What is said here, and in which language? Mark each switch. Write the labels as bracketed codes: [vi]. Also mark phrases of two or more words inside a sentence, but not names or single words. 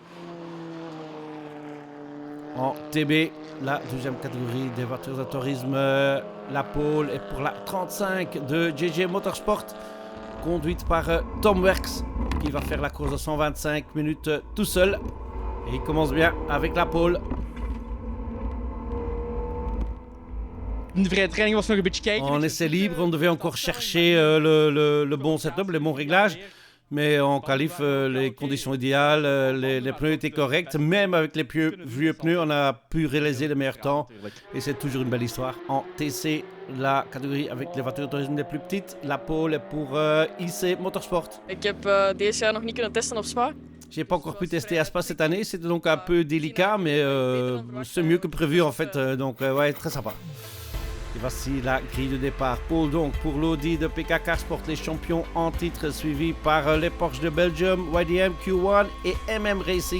[fr] En TB, la deuxième catégorie des voitures de tourisme, la pole est pour la 35 de JJ Motorsport, conduite par Tom Werks, qui va faire la course de 125 minutes tout seul. Et il commence bien avec la pole. [nl] De vrije training was nog een beetje kijken. [fr] En essai libre, on devait encore chercher le bon setup, les bons réglages. Mais en qualif, les conditions idéales, les pneus étaient corrects. Même avec les vieux pneus, on a pu réaliser le meilleur temps. Et c'est toujours une belle histoire. En TC, la catégorie avec les voitures de tourisme les plus petites, la pole est pour IC Motorsport. [nl] Ik heb deze jaar nog niet kunnen testen op Spa. [fr] J'ai pas encore pu tester à Spa cette année, c'était donc un peu délicat, mais c'est mieux que prévu en fait. Donc ouais, très sympa. Et voici la grille de départ. Pole donc pour l'Audi de PKK Sport, les champions en titre, suivis par les Porsche de Belgium, YDM, Q1 et MM Racing.